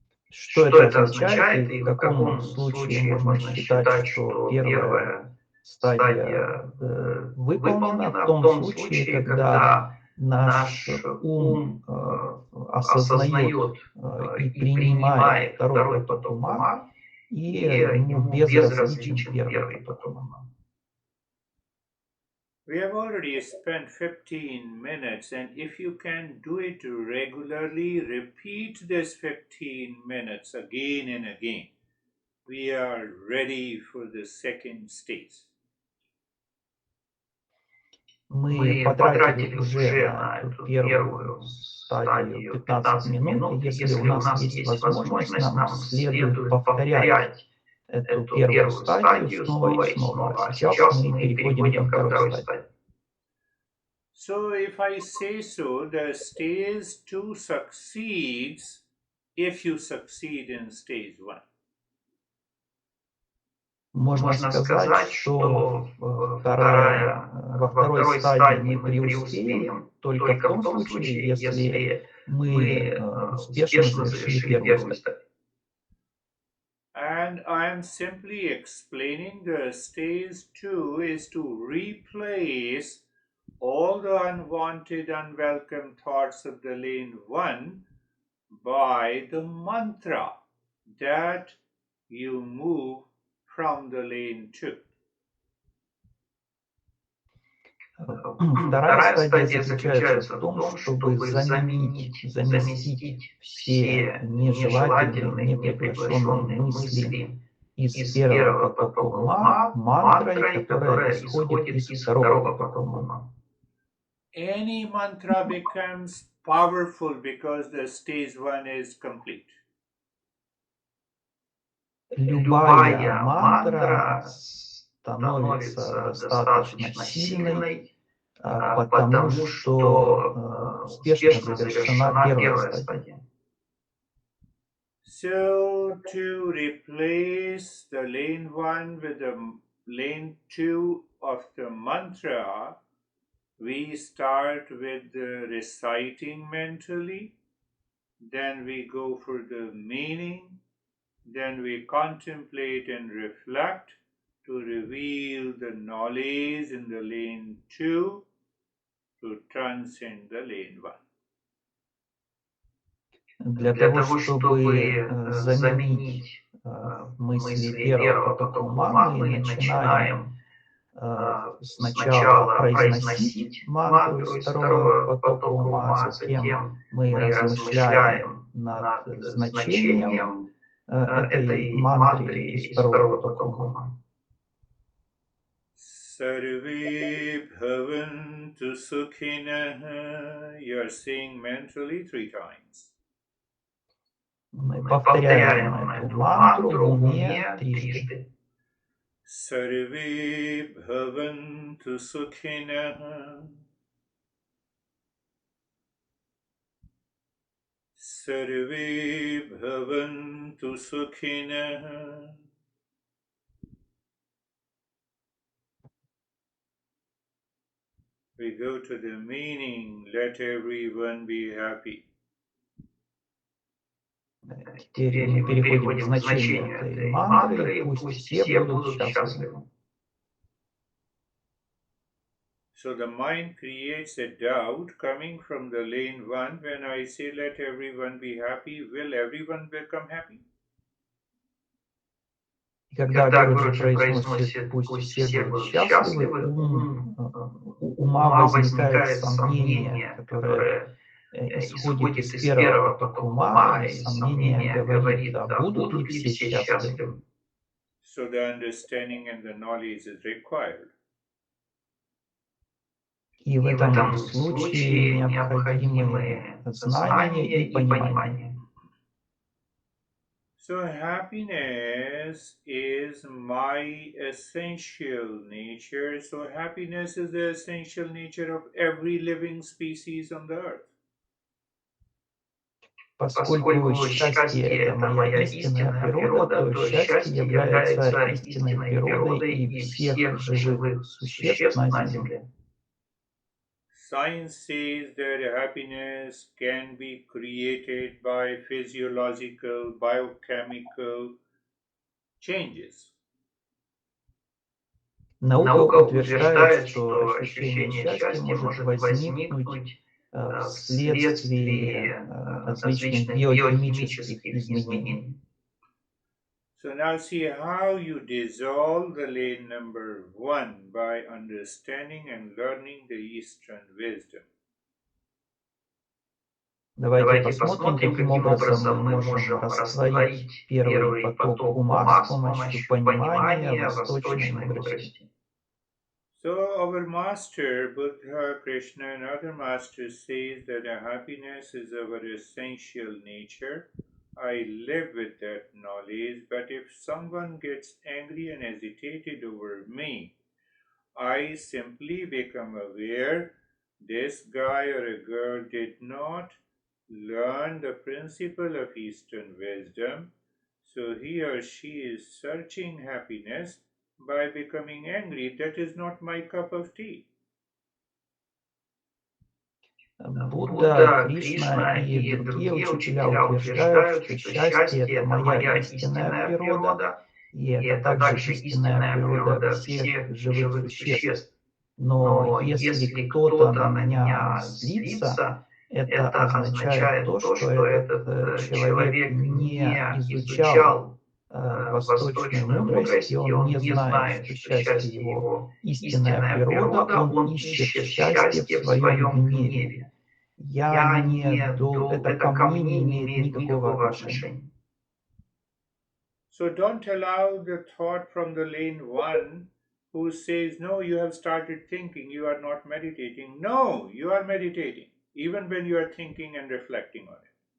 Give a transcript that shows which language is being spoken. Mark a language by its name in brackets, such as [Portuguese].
[Russian] Что это означает и в каком случае можно считать, что первая стадия выполнена? В том случае, когда наш ум осознает и принимает второй поток ума, и ему безразличен первый поток ума. [English] We have already spent 15 minutes, and if you can do it regularly, repeat this 15 minutes again and again. We are ready for the second stage. [Russian] Мы потратили уже на эту первую стадию 15 минут, и если у нас есть возможность, нам следует повторять эту первую стадию снова и снова. А сейчас мы переходим ко второй стадии. [English] So if I say so, the stage 2 succeeds if you succeed in stage 1. [Russian] Можно сказать, что во второй стадии мы преуспеем только в том случае, если мы успешно завершили первую стадию. [English] And I am simply explaining the stage 2 is to replace all the unwanted, unwelcome thoughts of the lane 1 by the mantra that you move from the lane 2. [Russian] Вторая стадия заключается в том, чтобы заместить все нежелательные, неприглашенные мысли из первого потока ума мантрой, которая исходит из второго потока ума. [English] Any mantra becomes powerful because the stage 1 is complete. [Russian] Любая мантра становится достаточно сильной, потому что успешно завершена первая стадия. [English] So to replace the lane 1 with the lane 2 of the mantra, we start with the reciting mentally, then we go for the meaning, then we contemplate and reflect to reveal the knowledge in the lane 2 to transcend the lane 1. [Russian] Для того, чтобы заменить мысли первого потока ума, мы начинаем сначала произносить мантру из второго потока ума, затем мы размышляем над значением этой мантры из второго потока ума. [Sanskrit] Sarve bhavantu sukhinah. [English] You are saying mentally 3 times. [Russian] Мы повторяем эту мантру в уме трижды. [Sanskrit] Sarve bhavantu sukhinah. Sarve bhavantu sukhinah. [English] We go to the meaning, let everyone be happy. [Russian] Теперь мы переходим к значению этой мантры, пусть все будут счастливы. [English] So the mind creates a doubt coming from the lane 1. When I say let everyone be happy, will everyone become happy? [Russian] И когда Гурджи произносит «пусть все будут счастливы», у ума возникает сомнение, которое исходит из первого потока ума, и сомнение говорит, а будут ли все счастливы? [English] So the understanding and the knowledge is required. [Russian] И в этом случае необходимы знания и понимание. [English] So happiness is my essential nature. So happiness is the essential nature of every living species on the earth. [Russian] Поскольку счастье – это моя истинная природа, то счастье является истинной природой и всех живых существ на Земле. [English] Science says that happiness can be created by physiological, biochemical changes. [Russian] Наука утверждает, что ощущение счастья может возникнуть вследствие различных биохимических изменений. [English] So now see how you dissolve the lane number 1 by understanding and learning the Eastern wisdom. [Russian] Давайте посмотрим, каким образом мы можем растворить первый поток ума с помощью понимания восточной мудрости. [English] So our master, Buddha, Krishna and other masters says that happiness is our essential nature. I live with that knowledge, but if someone gets angry and agitated over me, I simply become aware this guy or a girl did not learn the principle of Eastern wisdom, so he or she is searching happiness by becoming angry. That is not my cup of tea. [Russian] Будда, Кришна и другие учителя утверждают, что счастье – это моя истинная природа, и это также истинная природа всех живых существ. Но если кто-то на меня злится, это означает то, что этот человек не изучал восточную мудрость, и он не знает, что счастье его истинная природа, он ищет счастье в своем гневе. Это ко мне не имеет никакого отношения. [English] So don't allow the thought from the lane 1 who says, no, you have started thinking, you are not meditating. No, you are meditating, even when you are thinking and reflecting on it.